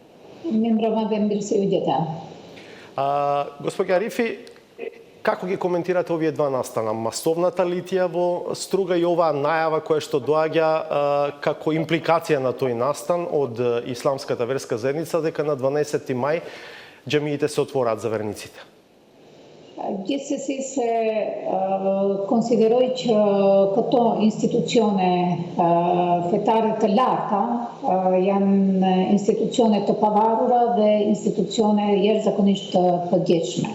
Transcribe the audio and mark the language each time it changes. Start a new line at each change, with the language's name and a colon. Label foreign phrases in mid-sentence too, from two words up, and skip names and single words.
Macedonian: Господја Арифи, како ги коментирате овие два настана? Масовната литија во Струга и оваа најава која што доаѓа како импликација на тој настан од исламската верска заедница дека на 12 мај џамиите се отвораат за верниците.
Albanian: Gjithsesi se konsideroj që këto institucione fetare të larta janë institucione të pavarura dhe institucione jashtëzakonisht të përgjegjshme.